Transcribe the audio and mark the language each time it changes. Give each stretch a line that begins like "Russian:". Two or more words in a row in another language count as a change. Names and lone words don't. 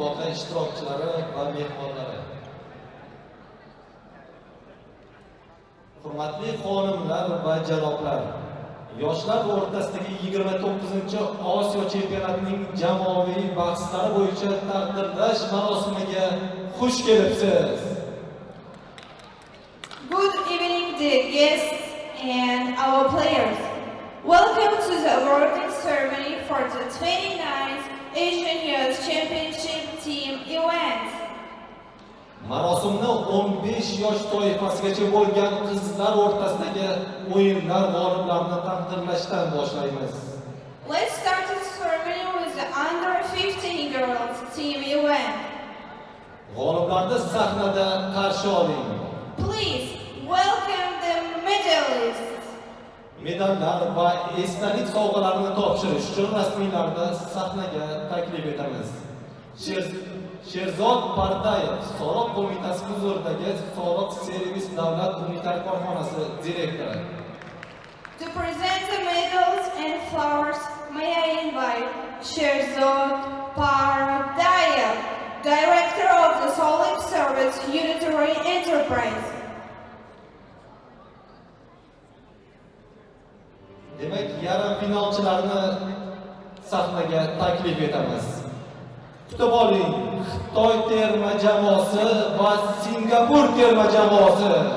Uzbek: ishtirokchilari va mehmonlari. Hurmatli xonimlar va janoblar, yoshlar o'rtasidagi 29-Osiyo chempionatining jamoaviy bahslari bo'yicha taqdirlash marosimiga xush kelibsiz.
English: Good evening, dear guests and our players. Welcome to the awarding ceremony for the 29th Asian Youth Championship Team event.
Uzbek: Marosimni 15 yosh toifasigacha bo'lgan qizlar o'rtasidagi o'yinlar g'oliblarini taqdirlashdan boshlaymiz.
English: Let's start the ceremony with the under 15 girls team event.
Uzbek: G'oliblarni sahnada qarshi oling.
English: Please welcome the medalists.
Uzbek: Medallar va esdalik sovg'alarini topshirish uchun rasmiylarni sahnaga taklif etamiz. Sherzod Pardayev, Soliq qo'mitasi huzuridagi Soliq servis davlat unitar korxonasi direktori.
English: To present the medals and flowers, may I invite Sherzod Pardayev, Director of the Soliq Service Unitary Enterprise.
Uzbek: Demak, yarim finalchilarni sahnaga taklif etamiz. Kutib oling, Xitoy terma jamoasi va Singapur terma jamoasi.